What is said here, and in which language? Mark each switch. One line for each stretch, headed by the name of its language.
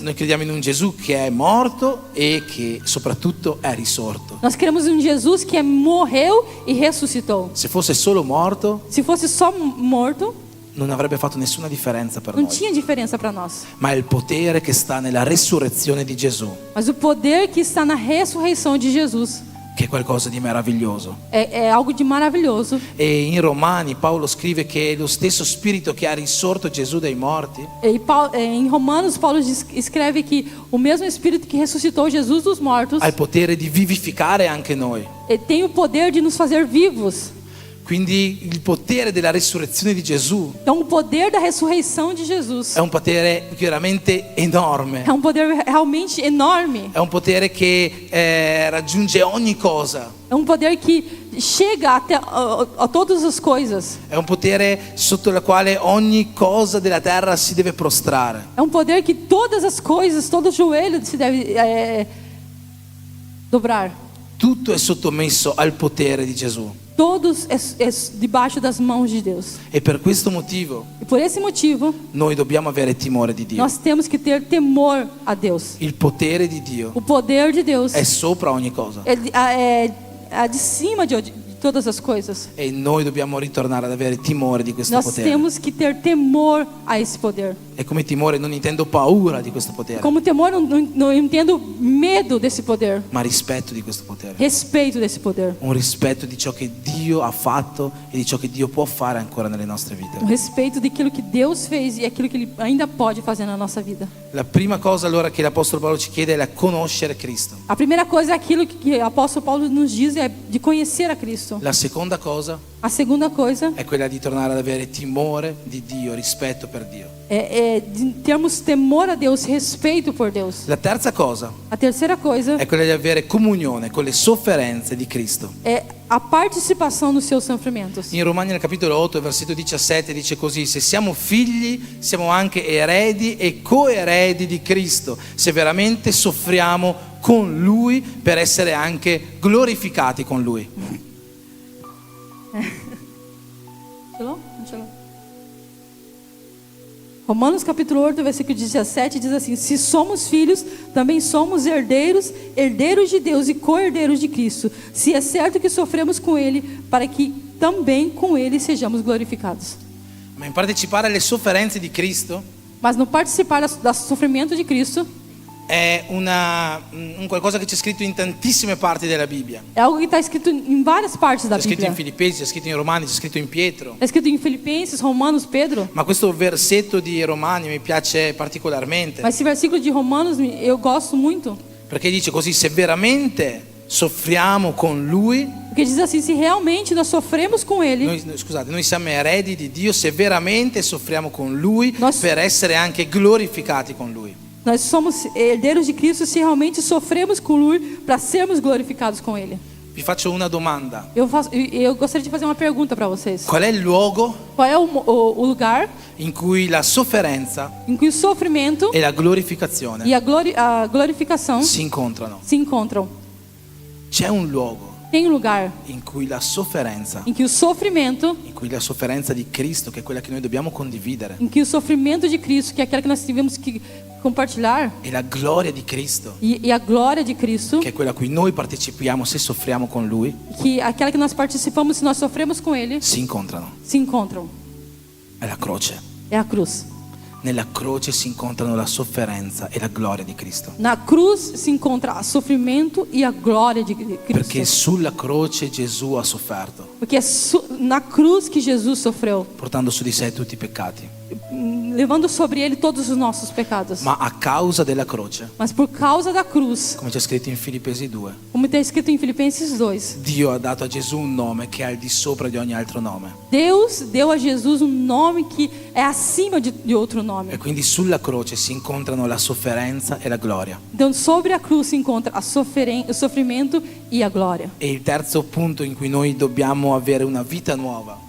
Italian: Noi crediamo in un Gesù che è morto e che soprattutto è risorto.
Portuguese: Nós cremos em um Jesus que morreu e ressuscitou.
Italian: Se fosse solo morto,
Portuguese: Se fosse só morto,
Italian: non avrebbe fatto nessuna differenza per
Portuguese: não
Italian: noi.
Portuguese: tinha diferença para nós.
Italian: Ma è il potere che sta nella resurrezione di Gesù,
Portuguese: Mas o poder que está na ressurreição de Jesus
Italian: che è qualcosa di meraviglioso.
Portuguese: é algo de maravilhoso.
Italian: E in Romani Paolo scrive che è lo stesso spirito che ha risorto Gesù dai morti
Portuguese: Em Romanos, Paulo escreve que o mesmo Espírito que ressuscitou Jesus dos mortos
Italian: ha il potere di vivificare anche noi.
Portuguese: tem o poder de nos fazer vivos.
Italian: Quindi il potere della resurrezione di Gesù
Portuguese: Então, o poder da ressurreição de Jesus
Italian: è un potere veramente enorme.
Portuguese: é um poder realmente enorme.
Italian: È un potere che raggiunge ogni cosa.
Portuguese: É um poder que chega até a todas as coisas.
Italian: È un potere sotto il quale ogni cosa della terra si deve prostrare.
Portuguese: É um poder que todas as coisas, todo joelho se deve dobrar.
Italian: Tutto è sottomesso al potere di Gesù.
Portuguese: Todos é debaixo das mãos de Deus.
Italian: E per questo motivo
Portuguese: E por esse motivo,
Italian: noi dobbiamo avere timore di Dio.
Portuguese: nós temos que ter temor a Deus.
Italian: Il potere di Dio
Portuguese: O poder de Deus
Italian: è sopra ogni cosa.
Portuguese: é de cima de todas as coisas.
Italian: E noi dobbiamo ritornare ad avere timore di questo
Portuguese: Nós
Italian: potere.
Portuguese: temos que ter temor a esse poder.
Italian: E come timore non intendo paura di questo potere,
Portuguese: Como temor, não entendo medo desse poder.
Italian: ma rispetto di questo potere.
Portuguese: Respeito desse poder.
Italian: Un rispetto di ciò che Dio ha fatto e di ciò che Dio può fare ancora nelle nostre vite.
Portuguese: Um respeito daquilo que Deus fez e aquilo que Ele ainda pode fazer na nossa vida.
Italian: La prima cosa allora che l'Apostolo Paolo ci chiede è la conoscere Cristo.
Portuguese: A primeira coisa é aquilo que o apóstolo Paulo nos diz é de conhecer a Cristo.
Italian: La seconda cosa
Portuguese: A segunda coisa
Italian: è quella di tornare ad avere timore di Dio, rispetto per Dio.
Portuguese: é de termos temor a Deus, respeito por Deus.
Italian: La terza cosa
Portuguese: A terceira coisa
Italian: è quella di avere comunione con le sofferenze di Cristo.
Portuguese: é a participação nos seus sofrimentos.
Italian: In Romani nel capitolo 8, versetto 17 dice così: se siamo figli, siamo anche eredi e coeredi di Cristo, se veramente soffriamo con Lui per essere anche glorificati con Lui.
Portuguese: Romanos capítulo 8, versículo 17 diz assim: se somos filhos, também somos herdeiros, herdeiros de Deus e co-herdeiros de Cristo. Se é certo que sofremos com Ele, para que também com Ele sejamos glorificados.
Italian: Ma in partecipare alle sofferenze di Cristo
Portuguese: Mas no participar do sofrimento de Cristo,
Italian: è un qualcosa che c'è scritto in tantissime parti della Bibbia.
Portuguese: é algo que está escrito em várias partes da
Italian: C'è scritto in
Portuguese: Bíblia.
Italian: Filippesi, c'è scritto in Romani, c'è scritto in Pietro.
Portuguese: Está escrito em Filipenses, Romanos, Pedro.
Italian: Ma questo versetto di Romani mi piace particolarmente,
Portuguese: Mas esse versículo de Romanos eu gosto muito.
Italian: perché dice così: se veramente soffriamo con Lui,
Portuguese: Porque diz assim: se realmente nós sofremos com Ele,
Italian: noi siamo eredi di Dio se veramente soffriamo con Lui
Portuguese: Nós-
Italian: per essere anche glorificati con Lui.
Portuguese: nós somos herdeiros de Cristo se realmente sofremos com Lui para sermos glorificados com Ele.
Italian: Vi faccio una domanda:
Portuguese: Eu gostaria de fazer uma pergunta para vocês.
Italian: qual è il luogo
Portuguese: Qual é o lugar
Italian: in cui la sofferenza
Portuguese: em que o sofrimento
Italian: e la glorificazione
Portuguese: e a glorificação
Italian: si incontrano?
Portuguese: se encontram?
Italian: C'è un luogo
Portuguese: Tem um lugar
Italian: in cui la sofferenza,
Portuguese: em que o sofrimento,
Italian: in cui la sofferenza di Cristo, che è quella che noi dobbiamo condividere,
Portuguese: em que o sofrimento de Cristo, que é aquela que nós tivemos que compartilhar,
Italian: e la gloria di Cristo,
Portuguese: e a glória de Cristo,
Italian: che è quella a cui noi partecipiamo se soffriamo con Lui,
Portuguese: que aquela que nós participamos se nós sofremos com Ele,
Italian: si incontrano.
Portuguese: se encontram.
Italian: È la croce.
Portuguese: É a cruz.
Italian: nella croce si incontrano la sofferenza e la gloria di Cristo.
Portuguese: Na cruz se encontra o sofrimento e a glória de
Italian: Perché
Portuguese: Cristo.
Italian: sulla croce Gesù ha sofferto,
Portuguese: Porque é na cruz que Jesus sofreu,
Italian: portando su di sé tutti i peccati.
Portuguese: levando sobre ele todos os nossos pecados.
Italian: Ma a causa della croce,
Portuguese: Mas por causa da cruz,
Italian: come c'è scritto in Filippesi 2,
Portuguese: como está escrito em Filipenses 2,
Italian: Dio ha dato a Gesù un nome che è al di sopra di ogni altro nome.
Portuguese: Deus deu a Jesus um nome que é acima de outro
Italian: E
Portuguese: nome.
Italian: quindi sulla croce si incontrano la sofferenza e la gloria.
Portuguese: Então, sobre a cruz se encontra o sofrimento e a glória.
Italian: E il terzo punto in cui noi dobbiamo avere una vita nuova